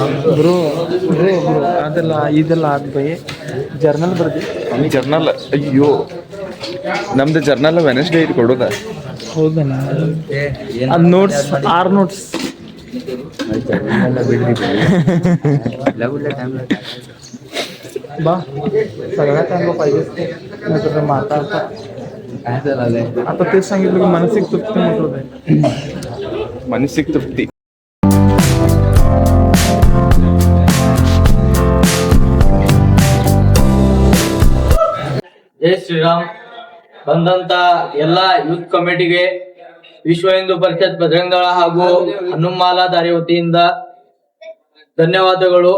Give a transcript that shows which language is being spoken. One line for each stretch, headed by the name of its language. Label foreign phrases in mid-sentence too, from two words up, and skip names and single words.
Kannada: ಬ್ರೋ ಅದೆಲ್ಲ ಇದೆಲ್ಲ ಆದ್ ಬೈ ಜರ್ನಲ್ ಬರ್ದಿ ಜರ್ನಲ್ ಅಯ್ಯೋ ನಮ್ದು ಜರ್ನಲ್ ವೆನೆಸ್ಡೇ ಐತಿ ಕೊಡೋದ ಹೌದನ ಅದು ನೋಟ್ಸ್ 6 ನೋಟ್ಸ್
Marathi: बा सगळ्या टाइमला पाहिजेच ते नाहीतर मग आता तेच सांगितलं की मानसिक तृप्ती महत्वाचं आहे
Kannada: ಮನಸ್ಸಿಗೆ ತೃಪ್ತಿ ಜೈ ಶ್ರೀರಾಮ್. ಬಂದಂತ ಎಲ್ಲ ಯೂತ್ ಕಮಿಟಿಗೆ ವಿಶ್ವ ಹಿಂದೂ ಪರಿಷತ್ ಬಜರಂಗ ದಳ ಹಾಗೂ ಹನುಮಾಲಾ ದಾರಿ ವತಿಯಿಂದ ಧನ್ಯವಾದಗಳು.